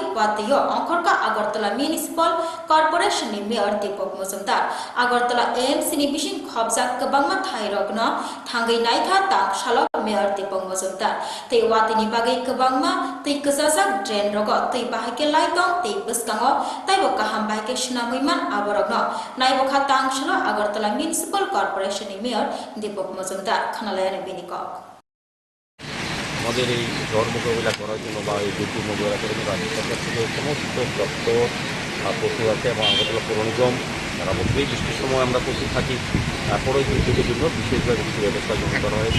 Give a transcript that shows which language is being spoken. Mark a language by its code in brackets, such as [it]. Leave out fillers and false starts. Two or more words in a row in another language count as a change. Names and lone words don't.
[trp] wati yo angkorka Agartala Municipal Corporation ni mayor Deepak Mojumdar Agartala AMC ni bishin khobjak kabangma thairokno thangai naikha tang shala mayor Deepak Mojumdar te wati ni bagai kabangma te kusajak drain rogo te bahake laitong te buskango taibo kaham bahake shnamuiman aborogno naibo khatang shala Agartala Municipal Corporation Mayor Deepak Mojumdar খানালয়ের বিনিকক [bn] আমাদের এই ঝড় মোকাবিলা করার জন্য বা এই দুর্যোগ মোকাবিলা করার জন্য রাজ্য সরকার থেকে সমস্ত দপ্তর প্রস্তুত আছে এবং আগরতলা পৌর নিগম তারা বছরই বৃষ্টির সময় আমরা প্রস্তুত থাকি তারপরেও দুর্যোগের জন্য বিশেষভাবে কিছু ব্যবস্থা গ্রহণ করা হয়েছে